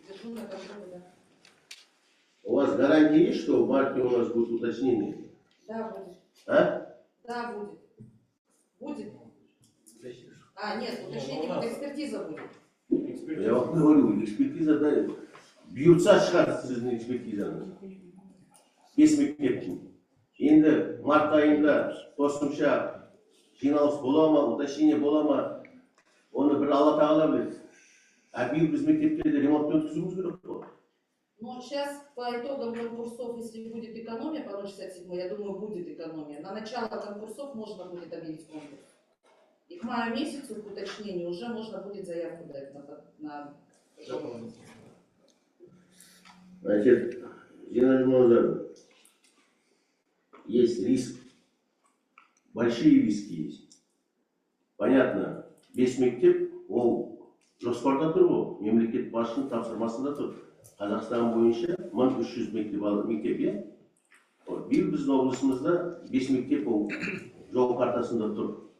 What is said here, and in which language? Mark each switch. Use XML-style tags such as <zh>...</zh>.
<ru>Держу на контроле, да. У вас гарантия есть, что в марте у нас будут уточнения? Да, будет. А? Да, будет. Будет. А, нет, уточнение будет, экспертиза будет. Я вам говорю, экспертиза дает.</ru> <kk>Бьются шығады сіздің экспертизаны. Бес мектептің. Енді март айында қосымша жиналыс бола ма, уточнение бола ма, оны бір Алла тағала біледі. А биыл біз мектептерде ремонт өткізуіміз керек қой.</kk> <ru>Но сейчас по итогам конкурсов, если будет экономия по 0,67, я думаю, будет экономия. На начало конкурсов можно будет объявить конкурс. И к маю месяцу, к уточнению, уже можно будет заявку дать на Значит, Зинаида Назаровна, есть риск, большие риски есть.</ru> <kk>Понятно, бес мектеп, ол жоспарда тұр ғой, мемлекет басшының тапсырмасында тұр. Қазақстан бойынша 1300 мектеп, иә? Биыл біздің облысымызда 5 мектеп ол жол картасында тұр.</kk>